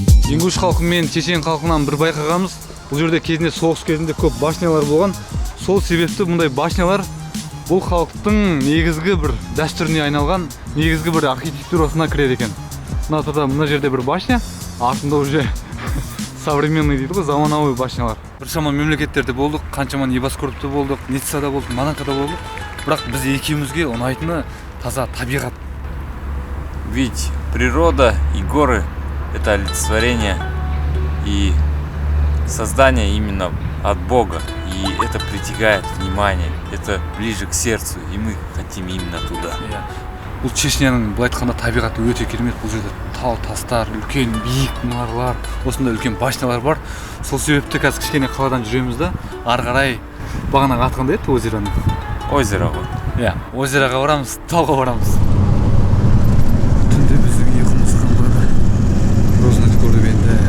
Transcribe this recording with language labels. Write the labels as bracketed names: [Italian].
[Kazakh] Ингуш халқы мен чечен халқынан бір байқағанымыз, бұл жерде кезінде соғыс кезінде көп башнялар болған. Сол себепті мұндай башнялар бұл халықтың негізгі бір дәстүріне айналған, негізгі бір архитектурасына кіреді екен. Мына жерде бір башня, артында уже современный дейді ғой, заманауи башнялар. Біршама мемлекеттерде болдық, қаншама небоскорбта болдық, Ниццада болдық, Монакода болдық. Бірақ біз екеумізге ұнайтыны таза табиғат. [Russian] Ведь природа и горы — это олицетворение и создание именно от Бога. И это притягает внимание, это ближе к сердцу, и мы хотим именно туда. [Kazakh] Бұл Чечняның былай айтқанда табиғаты өте керемет. Бұл жерде тау тастар, үлкен биік мұнаралар, осындай үлкен башнялар бар. Сол себепті қазір кішкене қаладан жүреміз да, ары қарай бағанағы аты қандай еді озероның? Озеро ғой. Иә, озероға барамыз, тауға барамыз. Түнде біздің ұйқымыз қанбады. Грознойды көріп едім.